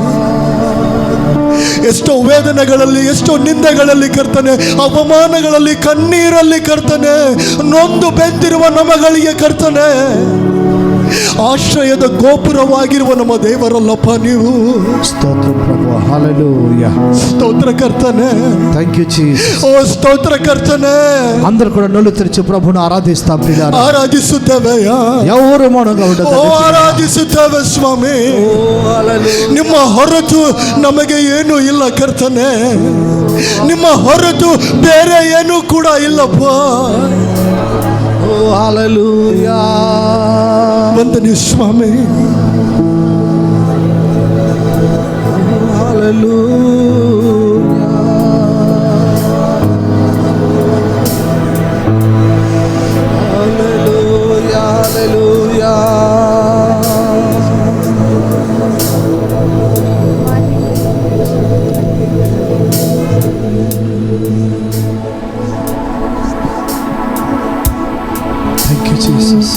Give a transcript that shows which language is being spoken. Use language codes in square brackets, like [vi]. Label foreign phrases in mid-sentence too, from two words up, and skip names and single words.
[kn] ಎಷ್ಟೋ ವೇದನೆಗಳಲ್ಲಿ, ಎಷ್ಟೋ ನಿಂದೆಗಳಲ್ಲಿ ಕರ್ತನೆ, ಅವಮಾನಗಳಲ್ಲಿ, ಕಣ್ಣೀರಲ್ಲಿ ಕರ್ತನೆ, ನೊಂದು ಬೆಂದಿರುವ ನಮಗಳಿಗೆ ಕರ್ತನೆ ಆಶ್ರಯದ ಗೋಪುರವಾಗಿರುವ ನಮ್ಮ ದೇವರಲ್ಲಪ್ಪ ನೀವು. ಸ್ತೋತ್ರ ಪ್ರಭು, [te] హల్లెలూయా. స్తోత్ర కర్తనే. [en] Thank you Jesus. [te] ఓ స్తోత్ర కర్తనే. అందరూ కూడా నోళ్ళు తెరిచి ప్రభువును ఆరాధిస్తాం ప్రియులారా. [kn] ఆరాధిಸುತ್ತೇವೆಯಾ? [te] ఎవరు మౌనంగా ఉండదు. [kn] ಆರಾಧಿಸುತ್ತೇವೆ ಸ್ವಾಮಿ. ನಿಮ್ಮ ಹೊರತು ನಮಗೆ ಏನು ಇಲ್ಲ ಕರ್ತನೆ, ನಿಮ್ಮ ಹೊರತು ಬೇರೆ ಏನು ಕೂಡ ಇಲ್ಲಪ್ಪ. [te] ఓ హల్లెలూయా. [kn] ವಂದನೆ ಸ್ವಾಮಿ. [te] హల్లెలూయా. హల్లెలూయా. హల్లెలూయా. [en] Thank you Jesus.